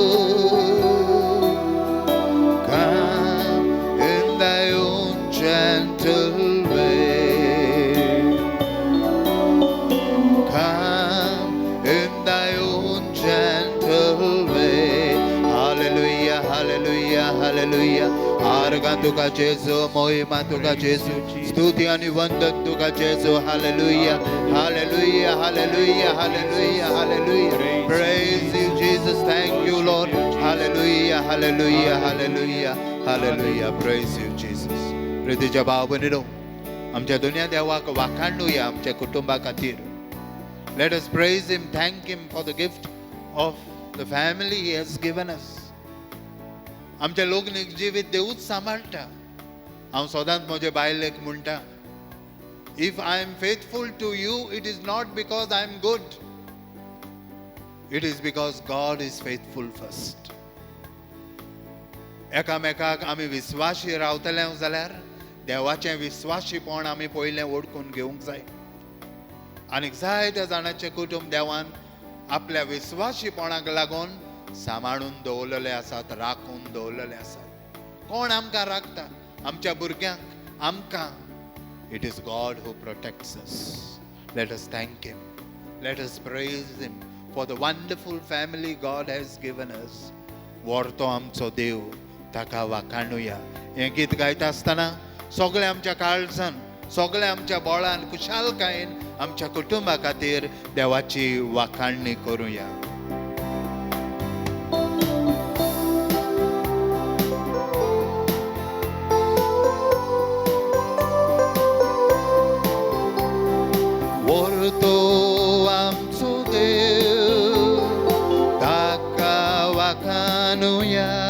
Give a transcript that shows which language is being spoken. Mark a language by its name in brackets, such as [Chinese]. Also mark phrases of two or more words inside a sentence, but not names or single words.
[English] Come in thy own gentle way. Come in thy own gentle way. Hallelujah, hallelujah, hallelujah. [Konkani] आरगा तुका जेजू, महिमा तुका जेजू, स्तुति आणि वंदन तुका जेजू. [English] Hallelujah, hallelujah, hallelujah, hallelujah, hallelujah. Praise you, Jesus. Thank you, Lord. Hallelujah, hallelujah, hallelujah, hallelujah. Praise you, Jesus. [Konkani] प्रितीच्या भाव भयणीनो, आमच्या दुनिया देवाक वाखाणुया आमच्या कुटुंबा खातीर. [English] Let us praise him, thank him for the gift of the family he has given us. [Konkani] आमच्या लोकनीक जिवीत देवूच सांबाळटा. हांव सदांच म्हजे बायलेक म्हणटा, [English] if I am faithful to you, it is not because I am good. It is because God is faithful first. [Konkani] एकामेकाक आमी विश्वासी रावतले जाल्यार देवाचें विश्वासीपण आमी पयलें ओळखून घेवंक जाय. आनीक जायत्या जाणांचें कुटुंब देवान आपल्या विश्वासीपणाक लागून सांबाळून दवरलेले आसात, राखून दवरलेले आसात. कोण आमकां राखता? आमच्या भुरग्यांक, आमकां. [English] It is God who protects us. Let us thank Him. Let us praise Him for the wonderful family God has given us. [Konkani] वर्तो आमचो देव, ताका वाखाणुया. हें गीत गायता आसतना सगळे आमच्या काळजान, सगळे आमच्या बळान, कुशालकायेन आमच्या कुटुंबा खातीर देवाची वाखाणणी करुया. वर्तो आमचो देव, ताका वाखाणुया.